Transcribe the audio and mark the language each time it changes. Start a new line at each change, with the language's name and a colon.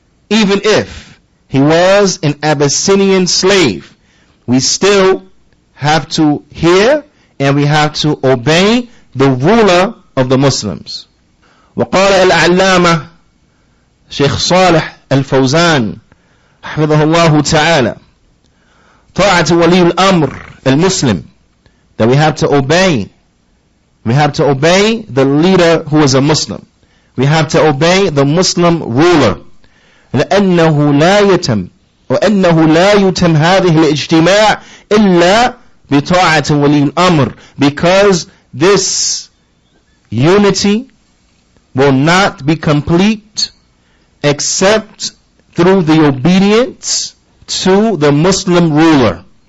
English: Even if he was an Abyssinian slave, we still have to hear and we have to obey the ruler of the Muslims.
Arabic: وقال العلامة شيخ صالح الفوزان حفظه الله تعالى, طاعة ولي الأمر المسلم,
English: that we have to obey. We have to obey the leader who is a Muslim. We have to obey the Muslim ruler.
Arabic: لأنه لا يتم وأنه لا يتم هذه الاجتماع إلا بطاعة ولي الأمر,
English: because this unity will not be complete except through the obedience to the Muslim ruler.